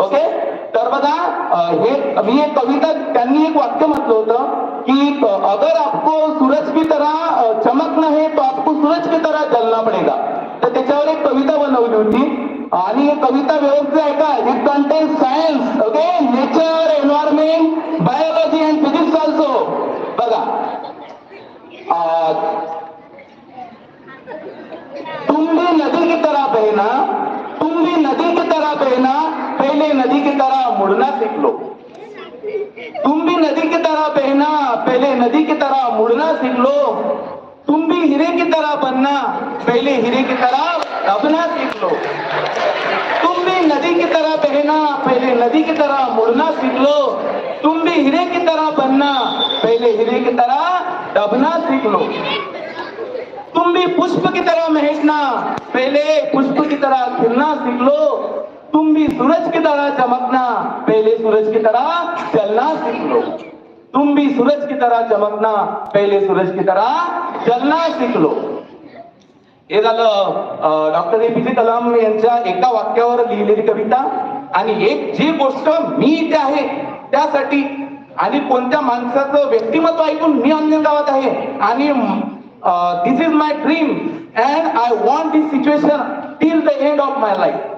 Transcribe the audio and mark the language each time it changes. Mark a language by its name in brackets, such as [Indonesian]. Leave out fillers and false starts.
[Marathi] Okay, तर बघा, मी एक कविता, त्यांनी एक वाक्य म्हटलं होतं की [Hindi] अगर आपको सूरज की तरह चमकना है तो आपको सूरज की तरह जलना पडेगा. [Marathi] तर त्याच्यावर एक कविता बनवली होती आणि कविता व्यवस्थित आहे का? [English] It contains science, okay, nature, environment, biology and physics also. [Hindi] बघा, तुम भी नदी की तरह बहना, तुम भी नदी की तरह बहना, पहले नदी की तरह मुड़ना सीख लो. तुम भी नदी की तरह बहना, पहले नदी की तरह मुड़ना सीख लो. तुम भी हीरे की तरह बनना, पहले हीरे की तरह दबना सीख लो. तुम भी नदी की तरह बहना, पहले नदी की तरह मुड़ना सीख लो. तुम भी हीरे की तरह बनना, पहले हीरे की तरह दबना सीख लो. तुम भी पुष्प की तरह महकना, पहले पुष्प की तरह खिलना सीख लो. तुम भी सूरज की तरह चमकना, पहले सूरज की तरह जलना सीख लो. तुम भी सूरज की तरह चमकना, पहले सूरज की तरह जलना सीख लो. [Marathi] हे झालं डॉक्टर APJ कलाम यांच्या एका वाक्यावर लिहिलेली कविता. आणि एक जी गोष्ट मी इथे आहे त्यासाठी आणि कोणत्या माणसाचं व्यक्तिमत्व ऐकून मी अंजनगावात आहे आणि [English] This is my dream and I want this situation till the end of my life.